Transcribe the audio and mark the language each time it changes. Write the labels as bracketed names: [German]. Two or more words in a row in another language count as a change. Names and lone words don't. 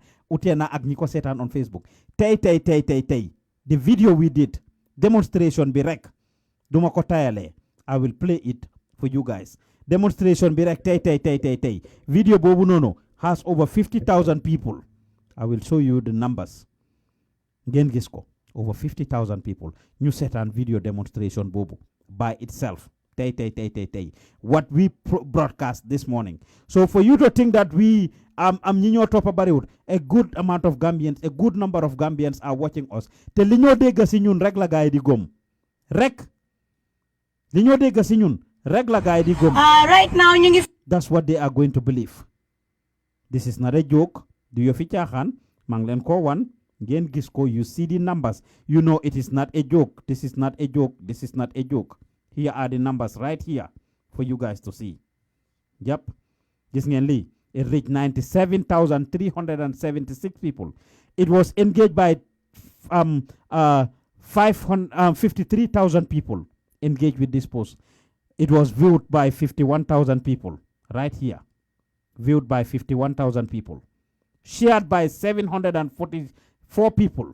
[Wolof] Utiana ak ñiko setan on Facebook. [English] Tay. The video we did, demonstration [Wolof] bi rek. Duma ko tayale. [English] I will play it for you guys. [Wolof] Demonstration bi rek tay. [English] Video [Wolof] bobu nono [English] has over 50,000 people. I will show you the numbers. [Wolof] Ngeen gis ko. [English] Over 50,000 people. [Wolof] Ñu setan video demonstration bobu [English] by itself. [Wolof] Tay. [English] What we broadcast this morning. So for you to think that we [Wolof] ñi top bariwut, [English] a good amount of Gambians, a good number of Gambians are watching us. [Wolof] Te li ñoo dégg si ñun rek la gaay di gom. Rek. Li ñoo dégg si ñun rek la gaay di gom. Right now ñu ngi [English] That's what they are going to believe. This is not a joke. [Wolof] Du yo fi caaxaan mang leen ko wan ngeen gis ko, [English] you see the numbers. You know it is not a joke. This is not a joke. This is not a joke. Here are the numbers right here for you guys to see. Yep. [Wolof] Gis ngeen li. [English] It reached 97,376 people. It was engaged by 53,000 people engaged with this post. It was viewed by 51,000 people right here. Viewed by 51,000 people. Shared by 744 people.